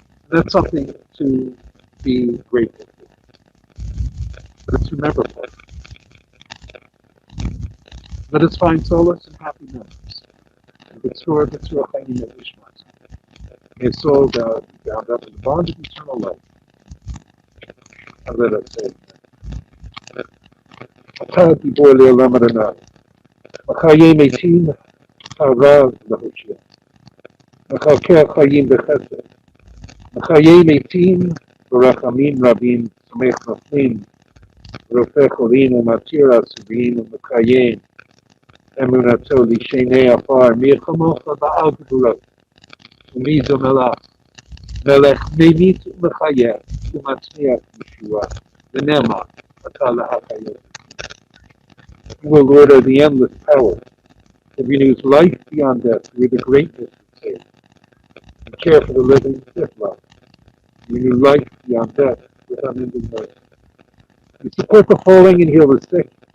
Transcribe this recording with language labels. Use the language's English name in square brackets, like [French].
[English] That's something to be grateful for. But it's rememberable. Let us find solace and happy memories. And B'tzur Chaim at Richman. May his soul be bound up in the bond of eternal life. And let us say, [Hebrew] אתה גיבור לעולם אדוני, וחיי מתים הרב להושיע, וכלכל חיים בחסד, וחיי מתים ברחמים רבים, סומך נופלים, רופא חולים ומתיר אסורים ומקיים אמונתו לשני עפר, מי כמוך בעל גבורות, ומי זו מלך ממית ומחיה, ומצמיח ישועה, ונאמר, אתה להחיות. [English] You, O Lord, are the endless power that renews life beyond death through the greatness of faith, and care for the living with love. Renew life beyond death with unending mercy. You support the falling and heal the sick.